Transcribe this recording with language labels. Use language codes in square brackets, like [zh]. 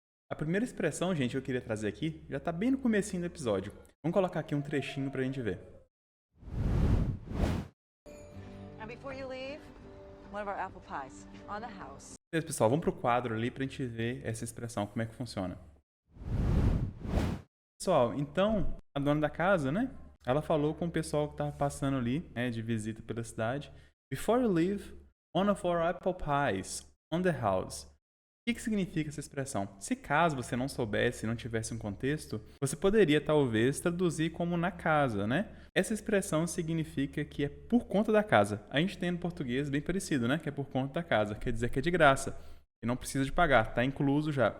[pt] A primeira expressão, gente, que eu queria trazer aqui, já tá bem no comecinho do episódio. Vamos colocar aqui um trechinho pra gente ver. [en] And before you leave, one of our apple pies on the house. [pt] Beleza, pessoal, vamos pro quadro ali pra gente ver essa expressão, como é que funciona. Pessoal, então, a dona da casa, né? Ela falou com o pessoal que tava passando ali, né, de visita pela cidade. [en] Before you leave, one of our apple pies on the house. [pt] O que significa essa expressão? Se caso você não soubesse, não tivesse um contexto, você poderia talvez traduzir como na casa, né? Essa expressão significa que é por conta da casa. A gente tem no português bem parecido, né? Que é por conta da casa. Quer dizer que é de graça. E não precisa de pagar, está incluso já.